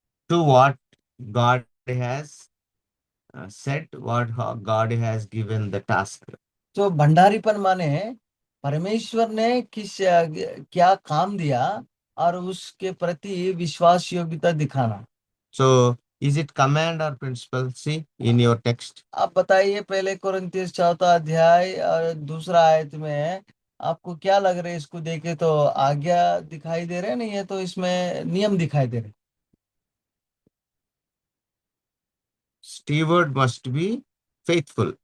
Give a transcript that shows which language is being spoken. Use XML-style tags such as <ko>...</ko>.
<en>to what God has said, what God has given the task.</en> <hi>तो भंडारीपन माने परमेश्वर ने क्या काम दिया और उसके प्रति विश्वास योग्यता दिखाना.</hi> <en>So, is it command or principle? See in your text.</en> <hi>आप बताइए पहले कोरिन्थियस 4 अध्याय और दूसरा आयत में आपको क्या लग रहा है? इसको देखे तो आज्ञा दिखाई दे रहे हैं, नहीं है तो इसमें नियम दिखाई दे रहे.</hi> <en>Steward must be faithful.</en>